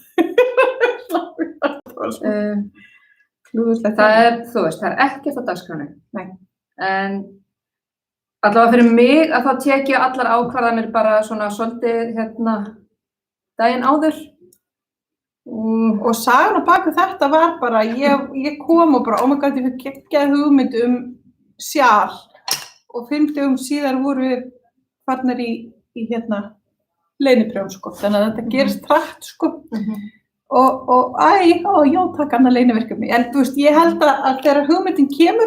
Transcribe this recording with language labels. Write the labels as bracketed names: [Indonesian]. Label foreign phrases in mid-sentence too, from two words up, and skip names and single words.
[Icelandic] Það er, þú veist, það er ekkert á dagskránni. Nei. En allavega fyrir mig að þá tek ég allar ákvarðanir bara svona svolítið hérna daginn áður. Og sagan á baku þetta var bara, ég kom og bara, [English] oh my god, [Icelandic] ég fikk geggjaða hugmynd sjal og 5 dögum síðar voru við farnar í hérna leyniprjón sko, þannig að þetta gerist hratt sko. Og já, takk annað leyniverkefni. En þú veist, ég held að þegar hugmyndin kemur,